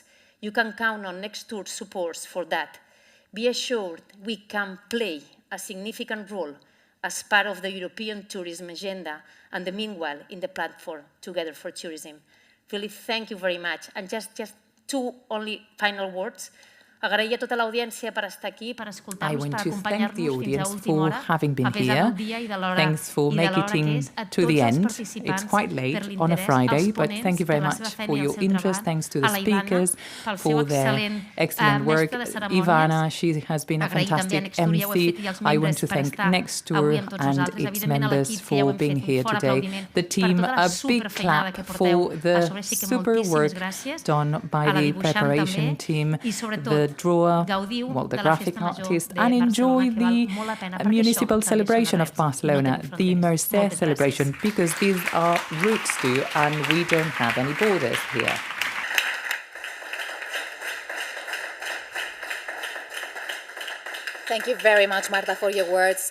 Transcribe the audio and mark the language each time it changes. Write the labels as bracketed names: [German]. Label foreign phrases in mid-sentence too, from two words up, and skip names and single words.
[English] You can count on Next Tour supports for that. Be assured we can play a significant role as part of the European tourism agenda and the meanwhile in the platform Together for Tourism. Really, thank you very much. And just two only final words. [Catalan] Agrair a tota l'audiència per estar aquí, per escoltar-nos, per acompanyar-nos fins a última hora, a pesar del dia i de l'hora que és, a tots els participants per l'interès, als ponents, per la seva feina i el seu treball, a la Ivana, pel seu excel·lent mestre de cerimònies, agrair també a Next Tour, ja ho he fet, i als membres per estar avui amb tots nosaltres, evidentment a l'equip que ja ho hem fet, un fort aplaudiment per tota la superfeinada que porteu a sobre, sí que moltíssimes gràcies, a la dibuixant també, i sobretot [English] drawer, the graphic artist, and enjoy the municipal celebration of Barcelona, the Mercè celebration, because these are roots too, and we don't have any borders here. Thank you very much, Marta, for your words.